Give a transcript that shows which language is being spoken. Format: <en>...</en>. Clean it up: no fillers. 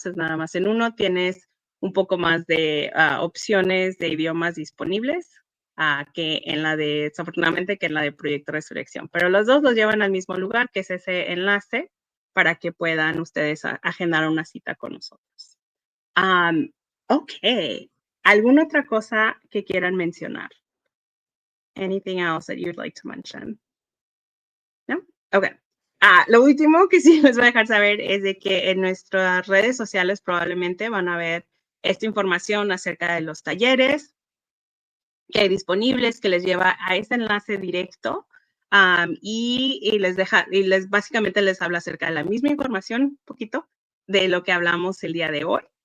<es>Es nada más en uno tienes un poco más de opciones de idiomas disponibles que desafortunadamente, que en la de Proyecto Resurrección. Pero los dos los llevan al mismo lugar, que es ese enlace para que puedan ustedes agendar una cita con nosotros. Ok. ¿Alguna otra cosa que quieran mencionar?</es> <en>Anything else that you'd like to mention? No? Okay.</en> <es>Lo último que sí les voy a dejar saber es de que en nuestras redes sociales probablemente van a ver esta información acerca de los talleres que hay disponibles, que les lleva a ese enlace directo y básicamente les habla acerca de la misma información, un poquito de lo que hablamos el día de hoy.</es>